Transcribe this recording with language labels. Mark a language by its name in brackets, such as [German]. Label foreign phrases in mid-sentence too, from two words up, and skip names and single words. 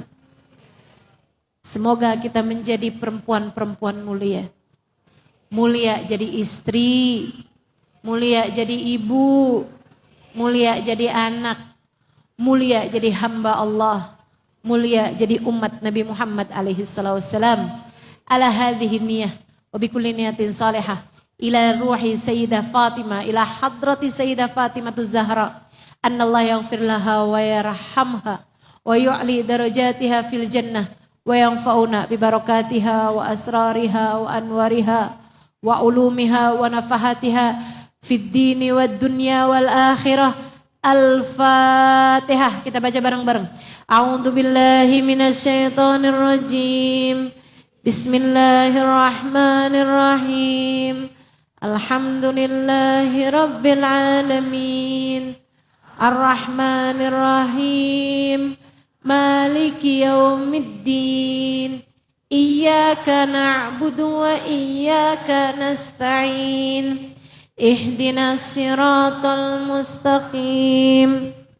[Indonesian] Semoga kita menjadi perempuan-perempuan mulia. Mulia jadi istri, mulia jadi ibu, mulia jadi anak, mulia jadi hamba Allah, mulia jadi umat Nabi Muhammad [Arabic] عليه السلام. على هذه النية وبكل نية صالحة إلى روح السيدة فاطمة إلى حضرة السيدة فاطمة الزهراء أن الله يغفر لها ويرحمها ويعلي درجاتها في الجنة وينفعنا ببركاتها وأسرارها وأنوارها وعلومها ونفحاتها في الدين والدنيا والآخرة. Al-Fatihah. [Indonesian] Kita baca bareng-bareng. [Arabic] أعوذ بالله من الشيطان الرجيم. بسم الله الرحمن الرحيم. الحمد لله رب العالمين الرحمن الرحيم مالك يوم الدين إياك نعبد وإياك نستعين اهدنا الصراط المستقيم